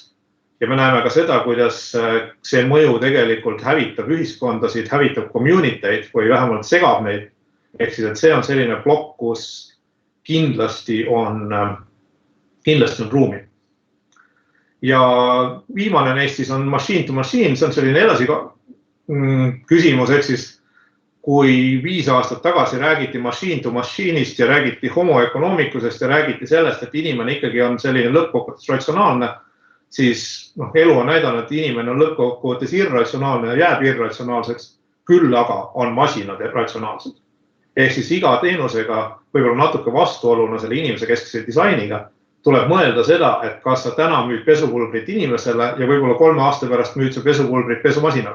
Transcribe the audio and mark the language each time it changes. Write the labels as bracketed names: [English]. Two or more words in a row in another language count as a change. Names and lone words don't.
[Estonian] Ja me näeme ka seda, kuidas see mõju tegelikult hävitab ühiskondasid, hävitab community'd või vähemalt segab neid. Ehk siis, et see on selline plokk, kus kindlasti on ruumi. Ja viimane neist siis on [English] machine to machine, [Estonian] see on selline edasi küsimus, ehk siis kui 5 aastat tagasi räägiti [English] machine to machine'ist [Estonian] ja räägiti [Latin] homo economicusest [Estonian] ja räägiti sellest, et inimene ikkagi on selline lõppkokkuvõttes ratsionaalne, siis elu on näidanud, et inimene on lõppkokkuvõttes irratsionaalne ja jääb irratsionaalseks, küll aga on masinad ratsionaalsed. Ehk siis iga teenusega, võib-olla natuke vastuoluna selle inimese keskse disainiga, tuleb mõelda seda, et kas sa täna müüd pesupulbrit inimesele ja võib-olla 3 aasta pärast müüd sa pesupulbrit pesumasinale.